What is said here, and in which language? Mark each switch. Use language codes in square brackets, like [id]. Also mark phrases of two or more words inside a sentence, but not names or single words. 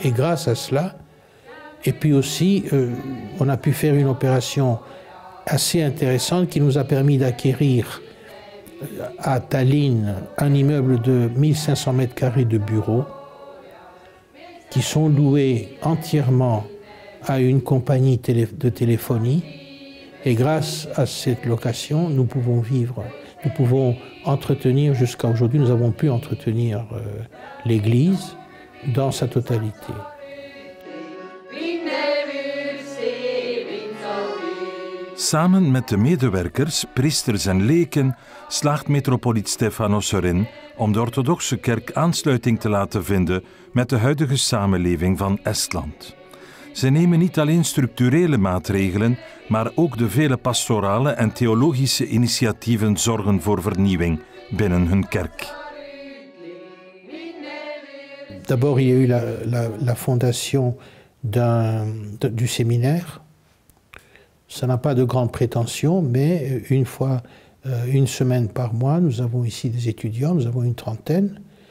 [fr] Et grâce à cela, et puis aussi, on a pu faire une opération assez intéressante qui nous a permis d'acquérir à Tallinn un immeuble de 1500 mètres carrés de bureaux qui sont loués entièrement à une compagnie de téléphonie. Et grâce à cette location, nous pouvons vivre. nous pouvons entretenir, jusqu'à aujourd'hui, nous avons pu entretenir l'Église dans sa totalité. [nl] Samen met de medewerkers, priesters en leken slaagt metropoliet Stefanos erin om de orthodoxe kerk aansluiting te laten vinden met de huidige samenleving van Estland. Ze nemen niet alleen structurele maatregelen, maar ook de vele pastorale en theologische initiatieven zorgen voor vernieuwing binnen hun kerk. [fr] D'abord, il y a eu la fondation du séminaire. Ça n'a pas de grandes prétentions, mais une semaine par mois, nous avons ici des étudiants, nous avons une trentaine.